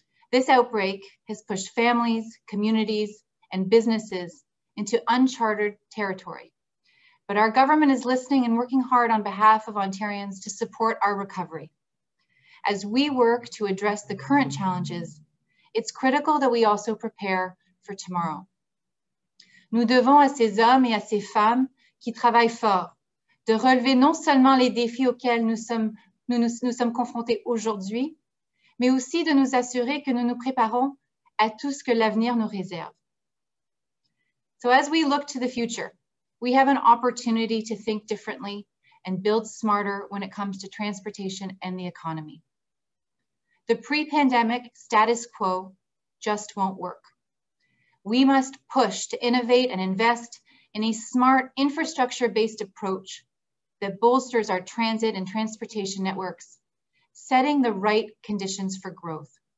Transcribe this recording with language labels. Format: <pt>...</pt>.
<en>This outbreak has pushed families, communities, and businesses into uncharted territory. But our government is listening and working hard on behalf of Ontarians to support our recovery. As we work to address the current challenges, it's critical that we also prepare for tomorrow.</en> <fr>Nous devons à ces hommes et à ces femmes qui travaillent fort de relever non seulement les défis auxquels nous sommes confrontés aujourd'hui, mais aussi de nous assurer que nous nous préparons à tout ce que l'avenir nous réserve.</fr> <en>So as we look to the future, we have an opportunity to think differently and build smarter when it comes to transportation and the economy. The pre-pandemic status quo just won't work. We must push to innovate and invest in a smart infrastructure-based approach that bolsters our transit and transportation networks, setting the right conditions for growth.</en>